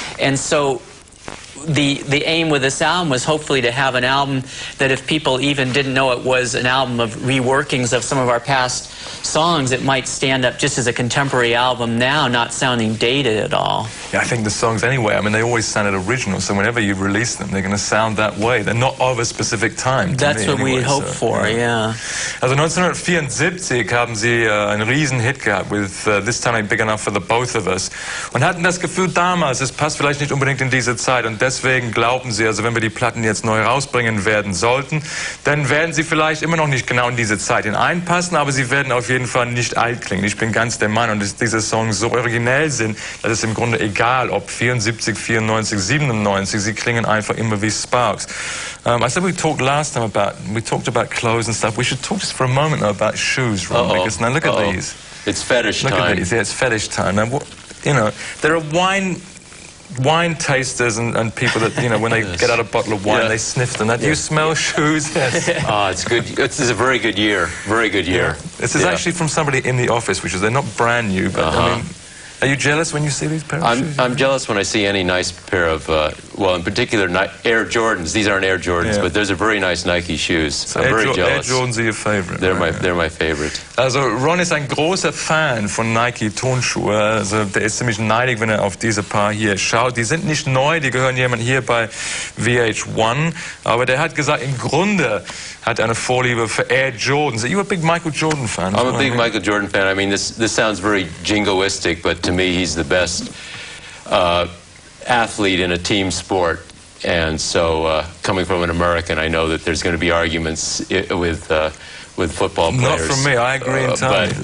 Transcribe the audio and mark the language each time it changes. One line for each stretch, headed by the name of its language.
English: And so the aim with this album was hopefully to have an album that if people even didn't know it was an album of reworkings of some of our past songs, it might stand up just as a contemporary album now, not sounding dated at all. Yeah, I think the songs anyway, I mean, they always sounded original, so whenever you release them, they're going to sound that way. They're not of a specific time. That's what we hope for, yeah.
German: Also 1974 haben sie einen riesen Hit gehabt with This Town Ain't Big Enough for the Both of Us und hatten das Gefühl damals, es passt vielleicht nicht unbedingt in diese Zeit und deswegen glauben sie, also wenn wir die Platten jetzt neu rausbringen werden sollten, dann werden sie vielleicht immer noch nicht genau in diese Zeit hineinpassen, aber sie werden auf jeden Fall nicht alt klingen. Ich bin ganz der Meinung, dass diese Songs so originell sind, dass es im Grunde egal, ob 74, 94, 97, sie klingen einfach immer wie Sparks.
English: I said we talked last time about clothes and stuff. We should talk just for a moment though, about shoes, Ron, because now look at these. It's fetish time. Look at these, yeah, it's fetish time. Now, you know, there are wine tasters and people that, you know, when they get out a bottle of wine, they sniff them. Do you smell shoes? Yes. It's good. This is a very good year. Very good year. Yeah. This is actually from somebody in the office, which is, they're not brand new, but I mean, are you jealous when you see these pair of shoes? I'm jealous when I see any nice pair of, well, in particular, Air Jordans. These aren't Air Jordans, but those are very nice Nike shoes. So I'm very jealous. Air Jordans are your favorite. They're my favorite.
German: Also Ron ist ein großer Fan von Nike-Tonschuhe. Also der ist ziemlich neidig, wenn er auf diese Paar hier schaut. Die sind nicht neu, die gehören jemand hier bei VH1. Aber der hat gesagt, im Grunde hat er eine Vorliebe für Air Jordans.
English: Are you a big Michael Jordan fan? I'm a big Michael Jordan fan. I mean, this sounds very jingoistic, but to me, he's the best athlete in a team sport. And so, coming from an American, I know that there's going to be arguments with football players. Not from me, I agree entirely.